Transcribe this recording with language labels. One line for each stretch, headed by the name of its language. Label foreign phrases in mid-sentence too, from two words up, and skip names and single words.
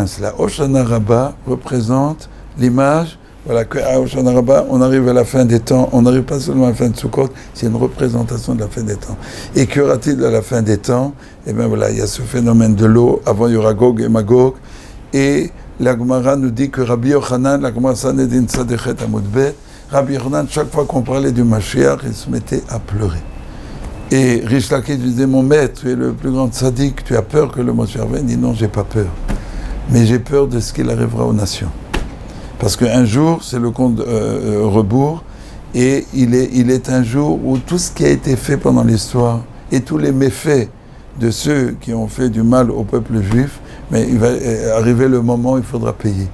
French: La Hoshana Rabbah représente l'image, voilà, qu'à Hoshana Rabbah, on arrive à la fin des temps, on n'arrive pas seulement à la fin de Sukkot, c'est une représentation de la fin des temps. Et qu'y aura-t-il à la fin des temps? Eh bien voilà, il y a ce phénomène de l'eau, avant il y aura Gog et Magog, et la Gemara nous dit que Rabbi Yochanan, la Gemara
Hebrew: סנהדרין צ"ח עמוד ב,
French: Rabbi Yochanan, chaque fois qu'on parlait du Mashiach, il se mettait à pleurer. Et Rish Lakish disait, mon maître, tu es le plus grand tzaddik, tu as peur que le Mashiach vienne? Il dit, non, j'ai pas peur. Mais j'ai peur de ce qu'il arrivera aux nations. Parce qu'un jour, c'est le compte rebours, et il est un jour où tout ce qui a été fait pendant l'histoire, et tous les méfaits de ceux qui ont fait du mal au peuple juif, mais il va arriver le moment où il faudra payer.